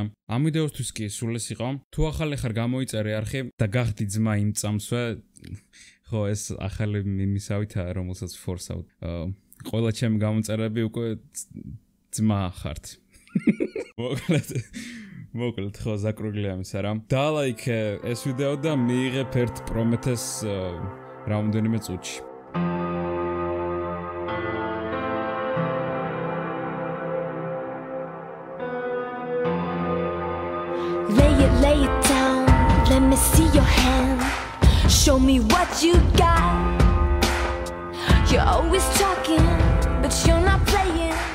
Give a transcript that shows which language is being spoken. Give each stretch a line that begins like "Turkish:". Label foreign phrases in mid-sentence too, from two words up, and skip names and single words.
Georgian: ამ ვიდეოსთვის კი სულ ეს იყო. თუ ახალი ხარ გამოიწერე არხი და გახდი ძმა იმ წამსვე ხო ეს ახალი მიმისავითაა რომელსაც ფორსავთ. ყველა ჩემი გამოწერები უკვე ძმა ხართ. მოკლედ ხო ზაკრუგლია ამის არა. დალაიქე ეს ვიდეო და მიიღებ ერთ პრომეთეს რამდენიმე წუთში.
English: Lay it down, let me see your hand. Show me what you got. You're always talking, but you're not playing.